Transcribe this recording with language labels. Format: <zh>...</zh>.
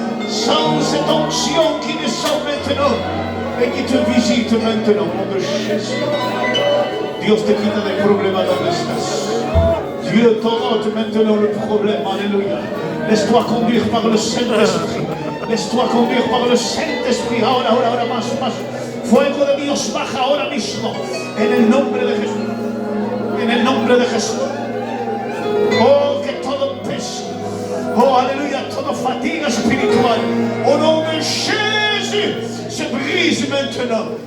<fr>Sans cette onction qui descend maintenant et qui te visite maintenant, au nom de Jésus.</fr> <es>Dios te quita des problèmes donde estás.</es> <fr>Dieu t'ôte maintenant le problème, alléluia. Laisse-toi conduire par le Saint-Esprit. Laisse-toi conduire par le Saint-Esprit.</fr> <es>Ahora, ahora, ahora, más, más. Fuego de Dios baja ahora mismo. En el nombre de Jesús. En el nombre de Jesús. Oh, que todo peso, oh,</es> <fr>alléluia, toute fatigue spirituelle, au nom de Jésus, se brise maintenant.</fr>